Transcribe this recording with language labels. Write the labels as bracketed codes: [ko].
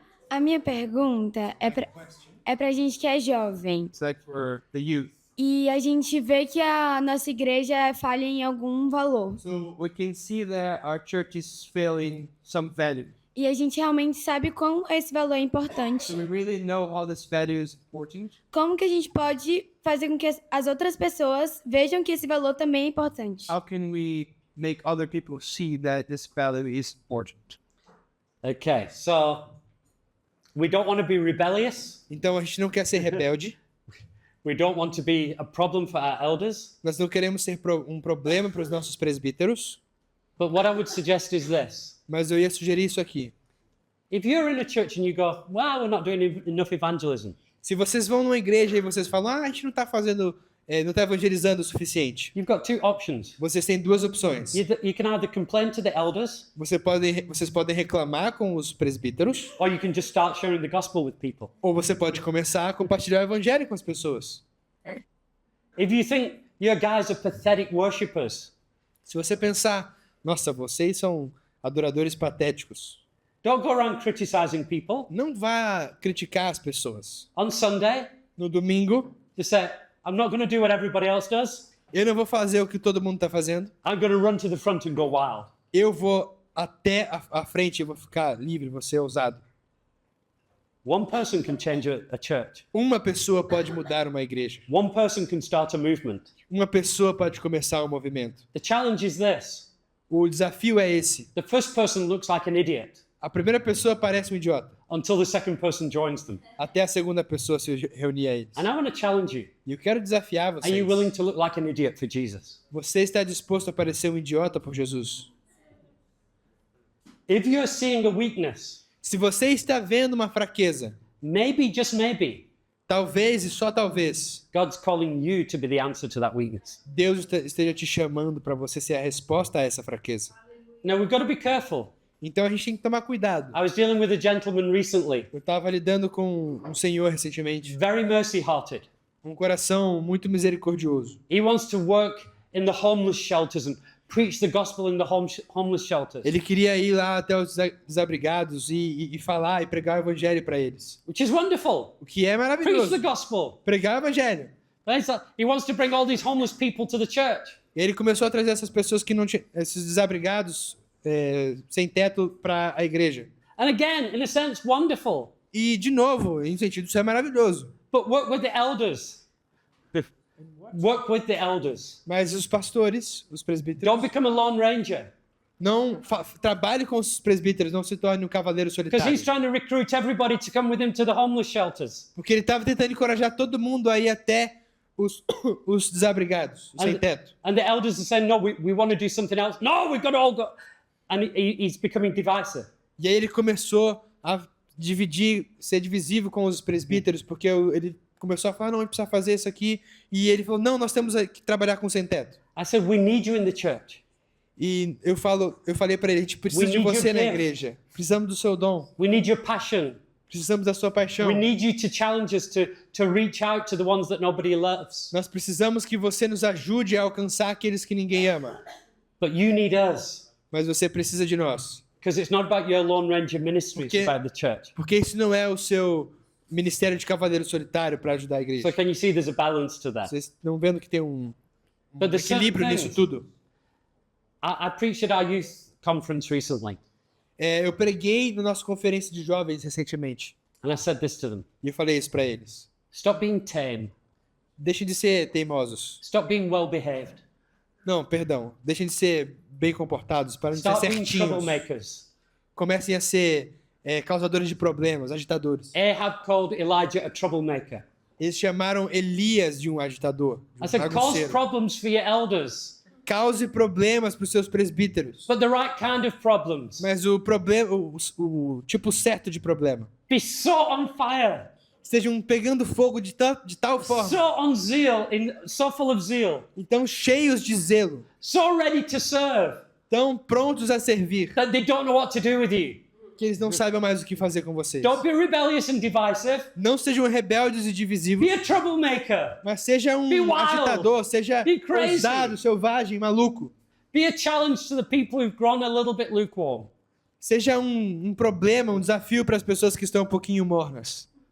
[pt] A minha pergunta é pra gente que é jovem. [en] It's like for the youth. [pt] E a gente vê que a nossa igreja falha em algum valor. [en] So we can see that our church is failing some value. [pt] E a gente realmente sabe como esse valor é importante. [en] So we really know how this value is important. [pt] Como que a gente pode fazer com que as outras pessoas vejam que esse valor também é importante? [en] How can we make other people see that this value is important? Okay, so we don't want to be rebellious. [pt] Então a gente não quer ser rebelde. [en] We don't want to be a problem for our elders. [pt] Nós não queremos ser um problema para os nossos presbíteros. [en] But what I would suggest is this. [pt] Mas eu ia sugerir isso aqui. [en] If you're in a church and you go, well, we're not doing enough evangelism, [pt] Se vocês vão numa igreja e vocês falam, a gente não está fazendo, não está evangelizando o suficiente. [en] you've got two options. [pt] Vocês têm duas opções. [en] You can either complain to the elders, [pt] Vocês podem reclamar com os presbíteros, [en] or you can just start sharing the gospel with people. [pt] ou você pode começar a compartilhar o evangelho com as pessoas. [en] If you think your guys are pathetic worshippers, [pt] Se você pensar, nossa, vocês são adoradores patéticos, [en] don't go around criticizing people. [pt] não vá criticar as pessoas. [en] On Sunday, [pt] No domingo, [en] just say, I'm not going to do what everybody else does. [pt] eu não vou fazer o que todo mundo está fazendo. [en] I'm going to run to the front and go wild. [pt] Eu vou até a frente, eu vou ficar livre, vou ser ousado. [en] One person can change a church. [pt] Uma pessoa pode mudar uma igreja. [en] One person can start a movement. [pt] Uma pessoa pode começar um movimento. [en] The challenge is this. [pt] O desafio é esse. [en] The first person looks like an idiot [pt] A primeira pessoa parece um idiota, [en] until the second person joins them. [pt] até a segunda pessoa se reunir a eles. [en] And I want to challenge you. [pt] E eu quero desafiar [en] Are you [pt] vocês. [en] willing to look like an idiot for Jesus? [pt] Você está disposto a parecer um idiota por Jesus? [en] If you're seeing a weakness, [pt] Se você está vendo uma fraqueza, [en] maybe, just maybe, [pt] talvez e só talvez, [en] God's calling you to be the answer to that weakness. [pt] Deus esteja te chamando para você ser a resposta a essa fraqueza. [en] Now, we've got to be careful. [pt] Então a gente tem que tomar cuidado. [en] I was dealing with a gentleman recently, [pt] Eu estava lidando com um senhor recentemente, [en] very mercy-hearted. [pt] um coração muito misericordioso. [en] He wants to work in the homeless shelters and preach the gospel in the homeless shelters, [pt] Ele queria ir lá até os desabrigados e falar e pregar o evangelho para eles. [en] which is wonderful. [pt] O que é [en] Preach the [pt] maravilhoso. [en] gospel. [pt] Pregar o evangelho. [en] He wants to bring all these homeless people to the church. [pt] E ele começou a trazer essas pessoas que não tinham, esses desabrigados sem teto para a igreja. [en] And again, in a sense, wonderful. [pt] E de novo, em sentido, isso é maravilhoso. [en] But work with the elders. Work with the elders. [pt] Mas os pastores, os presbíteros, [en] Don't become a lone ranger, [pt] não trabalhe com os presbíteros, não se torne um cavaleiro [en] because [pt] solitário. [en] he's trying to recruit everybody to come with him to the homeless shelters. [pt] Porque ele estava tentando encorajar todo mundo a ir até os desabrigados, os sem teto. [en] And the elders are saying, no, we want to do something else. No, we've got to all go. And he's becoming divisive. [pt] E aí ele começou a ser divisível com os presbíteros, porque ele começou a falar, não, a gente precisa fazer isso aqui. E ele falou, não, nós temos que trabalhar com sem teto. [en] I said, we need you in the church. [pt] E eu falei para ele, a gente precisa de você na igreja. Precisamos do seu dom. [en] We need your passion. [pt] Precisamos da sua paixão. [en] We need you to challenge us to reach out to the ones that nobody loves. [pt] Nós precisamos que você nos ajude a alcançar aqueles que ninguém ama. [en] But you need us. [pt] Mas você precisa de nós. [en] Because it's not about your Lone Ranger ministry, it's about the church. [pt] Porque isso não é o seu ministério de cavaleiro solitário para ajudar a igreja. [en] So can you see there's a balance to that? [pt] Vocês estão vendo que tem um [en] But there's certain [pt] equilíbrio nisso [en] things. [pt] tudo? [en] I preached at our youth conference recently, [pt] Eu preguei na nossa conferência de jovens recentemente. [en] and I said this to them. [pt] E eu falei isso para eles. [en] Stop being tame. [pt] Deixem de ser teimosos. [en] Stop being well-behaved. [pt] Não, perdão. Deixem de ser bem comportados, para de ser [en] Stop being [pt] certinhos. [en] troublemakers. [pt] Comecem a ser causadores de problemas, agitadores. [en] Ahab called Elijah a troublemaker. [pt] Eles chamaram Elias de um agitador. De [en] I said, cause [pt] bagunceiro. [en] problems for your elders, [pt] Cause problemas para os seus presbíteros. [en] but the right kind of problems. [pt] Mas o problema, o tipo certo de problema. [en] Be so on fire, [pt] Estejam pegando fogo de tal forma. [en] so on zeal, so full of zeal, [pt] Então cheios de zelo. [en] so ready to serve [pt] Tão prontos a servir. [en] that they don't know what to do with you. [pt] Que eles não saibam mais o que fazer com vocês. [en] Don't be rebellious and divisive. [pt] Não sejam rebeldes e divisivos. [en] Be a troublemaker. [pt] Mas seja um [en] Be wild. [pt] agitador. Seja [en] Be crazy. [pt] ousado, selvagem, maluco. [en] Be a challenge to the people who've grown a little bit lukewarm. [pt] Seja um problema, um desafio para as pessoas que estão um pouquinho mornas.